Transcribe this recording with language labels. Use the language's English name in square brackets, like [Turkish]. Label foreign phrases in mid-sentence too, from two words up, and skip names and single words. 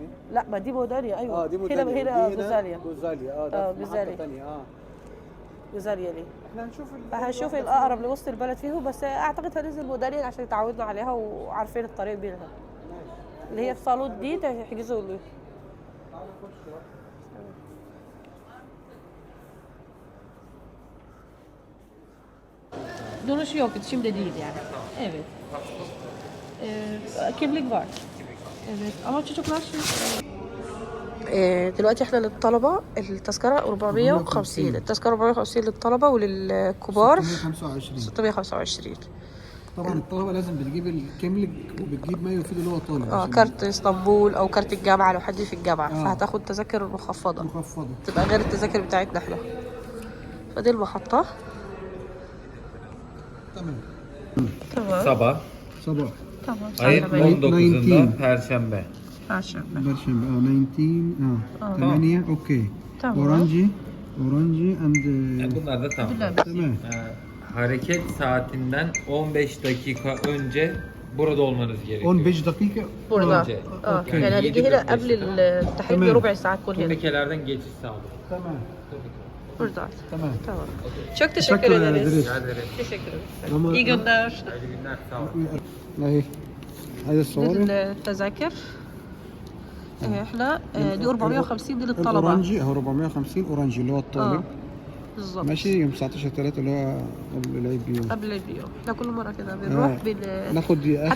[Arabic] لا ما دي بوداليا، أيوه. دي بودانيا، هنا بوزاليا. بوزاليا ده في محطة تانية. بوزاليا دي احنا هنشوف الأقرب لوسط البلد فيهم، بس أعتقد هننزل بوداليا عشان اتعودنا عليها وعارفين الطريق بينها. اللي هي في صالون دي تحجزوا له. [Turkish] Duruş yok, şimdi değil yani. Evet. Kimlik var. Evet. Ama çocuklar şimdi... [Arabic] دلوقتي احنا للطلبة التذكرة 450، التذكرة 450 للطلبة، وللكبار 625. طبعا الطلبه لازم بتجيب الكاملك وبتجيب ما يفيد اللي هو طالب عشان كارت اسطنبول او كارت الجامعه لو حد في الجامعه، آه. فهتاخد تذاكر مخفضه مخفضه. تبقى غير التذاكر بتاعتنا احنا. فدي المحطه. تمام. تمام. [Turkish] Sabah [Arabic] صباح. تمام. [Turkish] ayın 19'unda 19. Perşembe. [Arabic] عشان. برشم 19 8 اوكي. تمام. [English] orange and [Turkish] Bunlar da tamam. [Arabic] تمام. [Turkish] Hareket saatinden 15 dakika önce burada olmanız gerekiyor. [Arabic] 15 دقيقة. [Turkish] burada. Önce. [Arabic] اوكي. يعني هنيجي هنا قبل التحريك تمام. بربع ساعه تكون هنا. [Turkish] Turnikelerde geçiş sağlıyor. [Arabic] تمام. [Turkish] Burada. [Arabic] تمام. [Turkish] Tamam. Çok teşekkür Teşekkür ederiz. ederiz. Rica ederim. Teşekkür ederim. Ama- İyi günler. Hayırlı günler. Sağ olun. [Arabic] اهي عايز تصوري؟ التذاكر احنا دي 450 دي للطلبه. الاورانجي اهو 450 اورانجي اللي هو الطالب. بالظبط. ماشي يوم 19 3 اللي هو قبل العيد بيوم. قبل البيوم احنا كل مره كده بنروح ناخد اخر